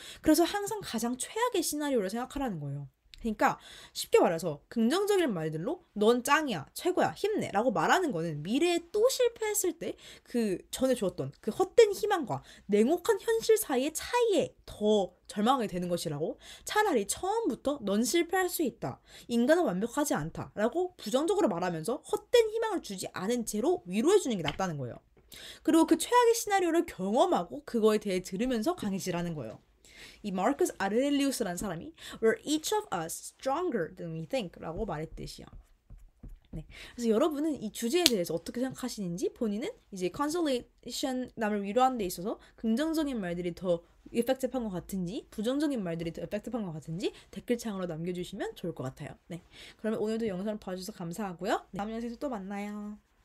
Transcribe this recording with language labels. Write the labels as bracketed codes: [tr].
[ko] 그래서 항상 가장 최악의 시나리오를 생각하라는 거예요. 그러니까 쉽게 말해서 긍정적인 말들로 넌 짱이야, 최고야, 힘내 라고 말하는 거는 미래에 또 실패했을 때 그 전에 주었던 그 헛된 희망과 냉혹한 현실 사이의 차이에 더 절망하게 되는 것이라고 차라리 처음부터 넌 실패할 수 있다. 인간은 완벽하지 않다. 라고 부정적으로 말하면서 헛된 희망을 주지 않은 채로 위로해주는 게 낫다는 거예요. 그리고 그 최악의 시나리오를 경험하고 그거에 대해 들으면서 강해지라는 거예요. 이 마르커스 아르렐리우스라는 사람이 [en] We're each of us stronger than we think [ko] 라고 말했듯이요. 네. 그래서 여러분은 이 주제에 대해서 어떻게 생각하시는지 본인은 이제 consolation 남을 위로하는 데 있어서 긍정적인 말들이 더 effective한 것 같은지 부정적인 말들이 더 effective한 것 같은지 댓글창으로 남겨주시면 좋을 것 같아요. 네. 그러면 오늘도 영상을 봐주셔서 감사하고요. 네, 다음 영상에서 또 만나요.